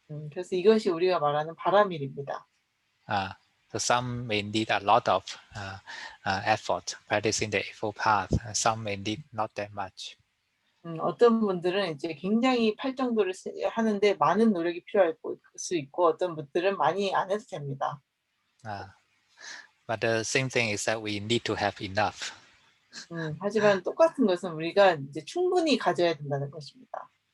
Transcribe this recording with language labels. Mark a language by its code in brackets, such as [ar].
[ko] 그래서 이것이 우리가 말하는 바라밀입니다. [en] So some may need a lot of effort practicing the Eightfold Path. Some may need not that much. [ko] 어떤 분들은 이제 굉장히 팔정도를 하는데 많은 노력이 필요할 수 있고 어떤 분들은 많이 안 해도 됩니다. [en] But the same thing is that we need to have enough. [ko] 하지만 똑같은 것은 우리가 이제 충분히 가져야 된다는 것입니다.